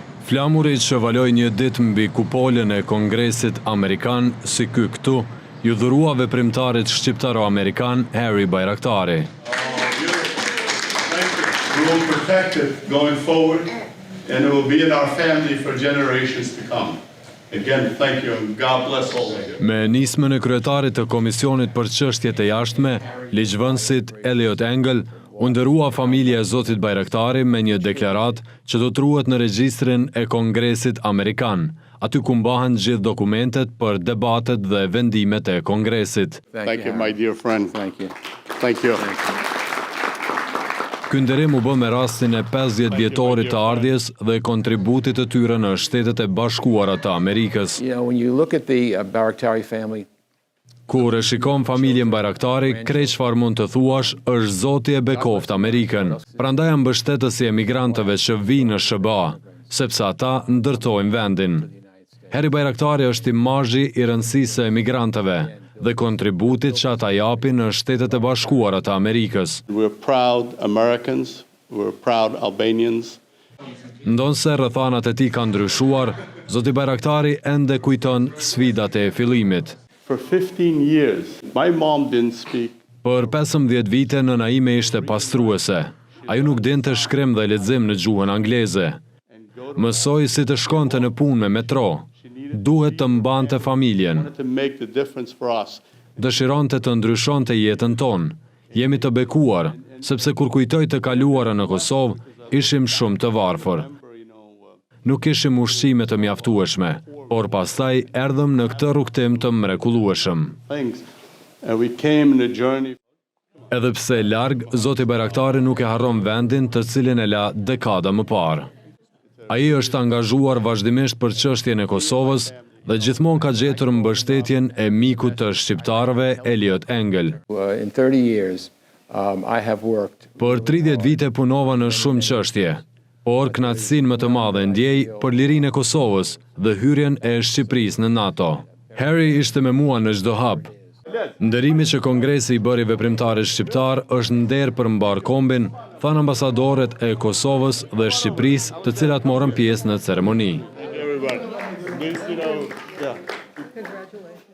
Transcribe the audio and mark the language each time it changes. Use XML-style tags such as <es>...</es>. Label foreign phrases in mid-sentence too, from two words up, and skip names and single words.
<sq>Flamurit që valoj një ditë mbi kupolën e Kongresit Amerikan, si ky këtu, ju dhurua veprimtarit shqiptaro-amerikan Harry Bayraktari.</sq> <en>We will protect it going forward, and it will be in our family for generations to come. Again, thank you, and God bless all of you.</en> <sq>Me nismën e kryetarit të Komisionit për Çështjet e Jashtme, ligjvënësit Eliot Engel, u ndërua familja e Zotit Bayraktari me një deklarat që do të ruhet në regjistrin e Kongresit Amerikan, aty ku mbahen gjithë dokumentet për debatet dhe vendimet e Kongresit.</sq> <en>Thank you, my dear friend. Thank you. Thank you.</en> <sq>Ky nderim u bë me rastin e 50 vjetorit të ardhjes dhe kontributit të tyre në Shtetet e Bashkuara të Amerikës.</sq> <en>You know, when you look at the Bayraktari family,</en> <sq>Kur e shikon familjen Bayraktari, krejt çfarë mund të thuash është Zoti e bekoft Amerikën. Prandaj janë mbështetësi emigrantëve që vinë në SBA, sepse ata ndërtojnë vendin. Harry Bayraktari është imazhi i rëndësisë së emigrantëve dhe kontributit që ata japin në Shtetet e Bashkuara të Amerikës.</sq> <en>We're proud Americans, we're proud Albanians.</en> <sq>Ndonse rrethanat e tij kanë ndryshuar, Zoti Bayraktari ende kujton sfidat e fillimit.</sq> <en>For 15 years, my mom didn't speak.</en> <sq>Për 15 vite nëna ime ishte pastruese. Ajo nuk dinte shkrim dhe lexim në gjuhën angleze. Mësoi si të shkonte në punë me metro. Duhet të mbante familjen.</sq> <en>To make the difference for us.</en> <sq>Dëshironte të ndryshonte jetën tonë. Jemi të bekuar, sepse kur kujtoj të kaluara në Kosovë, ishim shumë të varfër. Nuk ishim ushqime të mjaftueshme, por pastaj erdhëm në këtë rrugtim të mrekullueshëm.</sq> <en>Things. And we came in a journey.</en> <sq>Edhe pse larg, Zoti Bayraktari nuk e harron vendin të cilin e la dekada më parë. Ai është angazhuar vazhdimisht për çështjen e Kosovës dhe gjithmonë ka gjetur mbështetjen e mikut të shqiptarëve Eliot Engel.</sq> <en>in 30 years, I have worked.</en> <sq>Për 30 vite punova në shumë çështje, por kënaqësinë më të madhe ndjej për lirinë e Kosovës dhe hyrjen e Shqipërisë në NATO. Harry ishte me mua në çdo hap. Ndërimi që Kongresi i bëri veprimtarit shqiptar është nder për mbar kombin, thanë ambasadorët e Kosovës dhe Shqipërisë, të cilat morën pjesë në ceremoni.</sq> <en>Everybody. Yeah.</en>